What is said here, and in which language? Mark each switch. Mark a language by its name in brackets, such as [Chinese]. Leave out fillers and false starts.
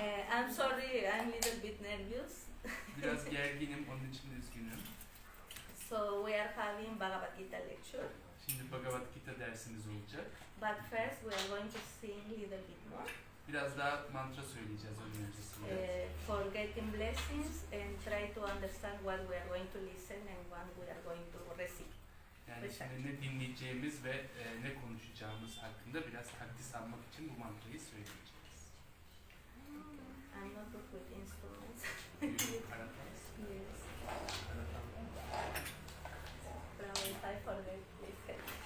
[English] I'm sorry, I'm a little bit nervous. [Turkish] Biraz gerginim, onun için üzgünüm. [English] So we are having Bhagavad Gita lecture. [Turkish] Şimdi Bhagavad Gita dersimiz olacak. [English] But first we are going to sing a little bit more. [Turkish] Biraz daha mantra söyleyeceğiz onun öncesinde. [English] For getting blessings and try to understand what we are going to listen and what we are going to receive. [Turkish] Yani şimdi ne dinleyeceğimiz ve ne konuşacağımız hakkında biraz takdis almak için bu mantrayı söyleyeceğiz. [English] I'm not good with instruments. Yes. But if I forget, please help.